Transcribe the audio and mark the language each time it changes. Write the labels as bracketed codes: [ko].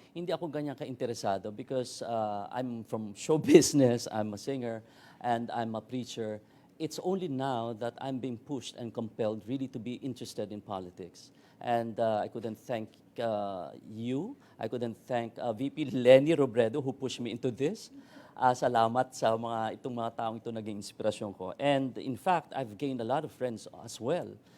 [tl] Hindi ako ganyan ka-interesado [en] because I'm from show business, I'm a singer, and I'm a preacher. It's only now that I'm being pushed and compelled really to be interested in politics. And I couldn't thank you. I couldn't thank VP Lenny Robredo who pushed me into this. [tl] Salamat sa itong mga taong ito naging inspirasyon ko. [en] And in fact, I've gained a lot of friends as well.